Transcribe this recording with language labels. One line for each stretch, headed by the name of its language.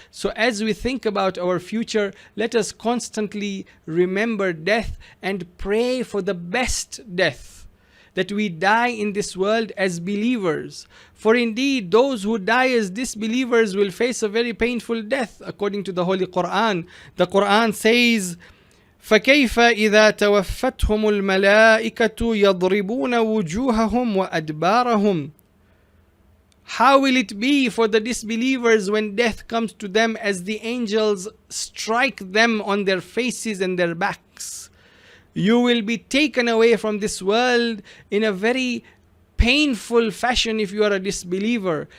English: So as we think about our future, let us constantly remember death and pray for the best death, that we die in this world as believers. For indeed, those who die as disbelievers will face a very painful death, according to the Holy Quran. The Quran says,
Arabic: فكيف إذا توفتهم الملائكة يضربون وجوههم وأدبارهم.
English: How will it be for the disbelievers when death comes to them as the angels strike them on their faces and their backs? You will be taken away from this world in a very painful fashion if you are a disbeliever.